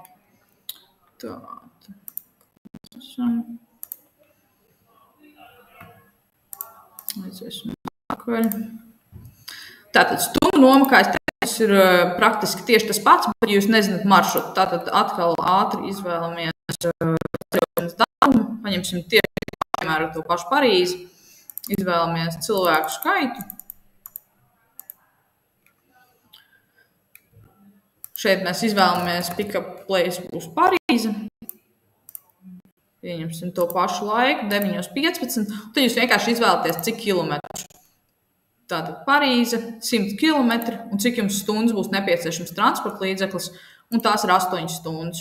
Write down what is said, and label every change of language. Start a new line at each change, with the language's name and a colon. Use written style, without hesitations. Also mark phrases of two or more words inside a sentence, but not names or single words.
Latvian: Tātad stundu noma, kā es teicu, ir praktiski tieši tas pats, bet jūs nezināt maršrutu. Tātad atkal ātri izvēlamies datumu, paņemsim tieši piemēram to pašu Parīzi, izvēlamies cilvēku skaitu. Šeit mēs izvēlamies
English: pick-up place
Latvian: būs Parīze. Pieņemsim to pašu laiku, 9:15. Tad jūs vienkārši izvēlaties, cik kilometrus. Tātad Parīze, 100 kilometri, un cik jums stundas būs nepieciešams transporta līdzeklis, un tās ir 8 stundas.